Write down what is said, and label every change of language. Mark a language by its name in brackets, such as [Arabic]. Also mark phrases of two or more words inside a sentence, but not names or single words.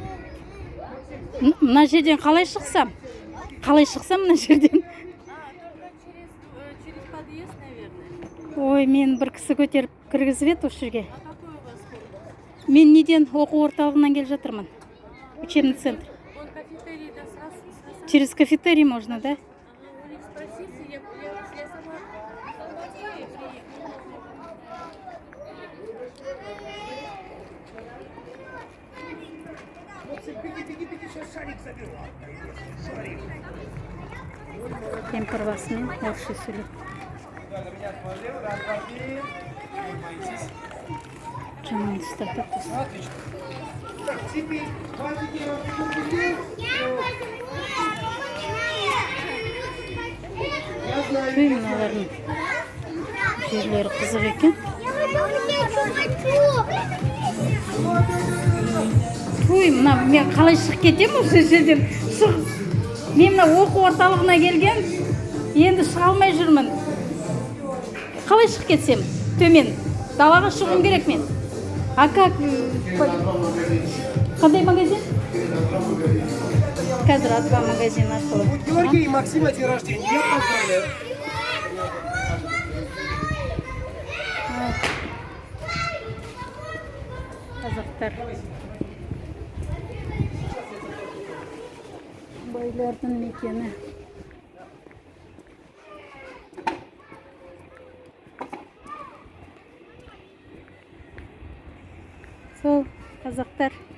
[Kazakh] Мына жерден қалай шықсам? Қалай шықсам мына жерден? [Russian] Только через подъезд, наверное. [Kazakh] Ой, мен бір кісі көтеріп кіргізіп еді осы жерге. [Russian] А какой у вас город? [Kazakh] Мен неден оқу орталығынан келіп жатырмын. [Russian] Учебный центр. Вон кафетерий, да, сразу. Через кафетерий можно, да? Ага, у них спросите, я сама приехала. Беги, сейчас шарик заберу. Шарик. [Kazakh] Кемпір басымен орысша сөйлеп. Жаман ұстатып. [Russian] Так, теперь мальчики разбегут. Я знаю. [Kazakh] Үй, мыналардың жерлері қызық екен. Ой, мына мен қалай шығып кетемін осы жерден? Мен мына оқу орталығына келген, енді шыға алмай жүрмін. Қалай шығып кетсем? Төмен. Далаға шығуым керек мен. [Russian] А как? [Kazakh] Қандай магазин? Қазір Атва магазин арқылы. [Russian] У Георгия и Максима день рождения. Я поздравляю. [Kazakh] Қазақтар. Байлардың мекені. Сол қазақтар.